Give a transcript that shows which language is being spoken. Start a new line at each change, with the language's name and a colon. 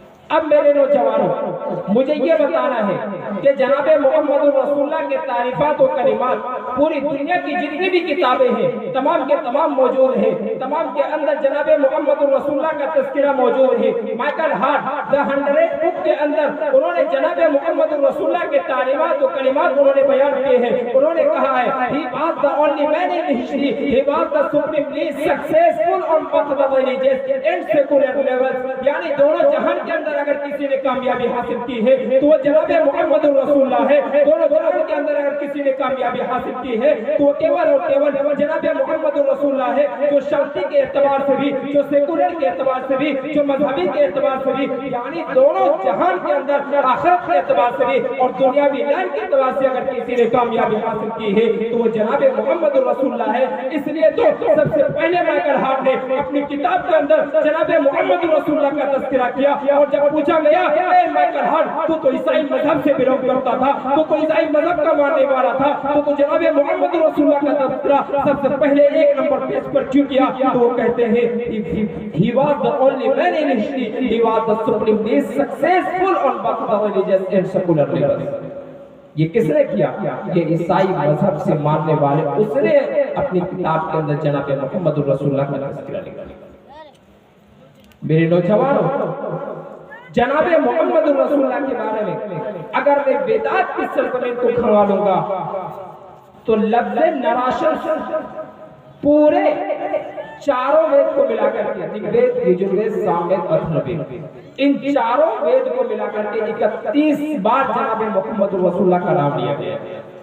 Hindi: अब मेरे नौजवानों, मुझे ये बताना है कि जनाब मोहम्मद रसूलुल्लाह के तारीफात और कलिमात पूरी दुनिया की जितनी भी किताबें हैं तमाम के तमाम मौजूद है। तमाम के अंदर जनाब मोहम्मद रसूलुल्लाह का तज़किरा मौजूद है। माइकल हार्ट द 100 बुक के अंदर उन्होंने जनाब मोहम्मद रसूलुल्लाह के तारीफात और कलिमात उन्होंने बयान किए हैं। उन्होंने कहा है
English: he was the only man in history, he was the supremely successful on both the religious and secular levels।
Hindi: यानी दोनों जहान के अंदर अगर किसी ने कामयाबी हासिल की है तो वो जनाब मोहम्मद रसूलुल्लाह है। दोनों जहान के अंदर अगर किसी ने कामयाबी हासिल की है तो केवल और केवल जनाब मोहम्मद रसूलुल्लाह है, जो शांति के एतबार से भी, जो सेकुलर के एतबार से भी, जो मजहबी के एतबार से भी, यानी दोनों जहान के अंदर आखिरत के एतबार से भी और दुनियावी लाइन के एतबार से अगर किसी ने कामयाबी हासिल की है तो वो जनाब मोहम्मद रसूलुल्लाह है। इसलिए तो सबसे पहले माइकल हार्ट ने अपनी किताब के अंदर जनाब मोहम्मद रसूलुल्लाह का तज़किरा किया। और जब पूछा गया माइकल हार्ट तू तो ईसाई मजहब से बिलोंग करता था, तू तो ईसाई मजहब का मानने वाला था, तो जनाब मोहम्मद रसूलुल्लाह का तज़किरा सबसे पहले 1 नंबर पेज पर क्यों किया? तो वो कहते हैं
English: he was the only man in history, he was the supremely successful on both the religious and secular levels।
Hindi: ये किसने किया? ये ईसाई मजहब से मानने वाले उसने अपनी किताब के अंदर जनाब मोहम्मद रसूलुल्लाह का तज़किरा लिखा। मेरे नौजवानों, जनाब मोहम्मद रसूलुल्लाह के बारे में अगर मैं वेदात की सरजमीन को खंगालूंगा तो लफ्ज़ नराशन पूरे चारों वेद को मिलाकर के ऋग्वेद, यजुर्वेद, सामवेद, अथर्ववेद, इन चारों वेद को मिलाकर के 31 बार जनाब मोहम्मद रसूलुल्लाह का नाम लिया गया है।